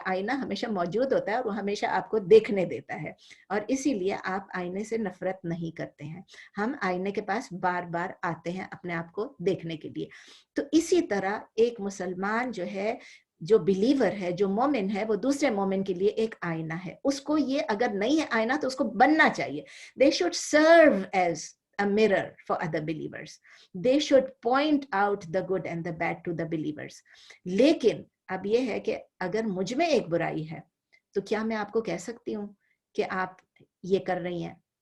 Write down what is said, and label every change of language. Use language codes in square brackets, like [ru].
[ur] آئینہ ہمیشہ موجود ہوتا ہے اور وہ ہمیشہ آپ کو دیکھنے دیتا ہے, اور اسی لیے آپ آئینے سے نفرت نہیں کرتے ہیں. ہم آئینے کے پاس بار بار آتے ہیں اپنے آپ کو دیکھنے کے لیے. تو اسی طرح ایک مسلمان جو ہے, جو بلیور ہے, جو مومن ہے, وہ دوسرے مومن کے لیے ایک آئینہ ہے. اس کو یہ اگر نہیں ہے آئینہ تو اس کو بننا چاہیے. [en] They should serve as a mirror for other believers. They should point out the good and the bad to the believers. [ur] لیکن اب یہ ہے کہ اگر مجھ میں ایک برائی ہے تو کیا میں آپ کو کہہ سکتی ہوں کہ آپ یہ کر رہی ہیں.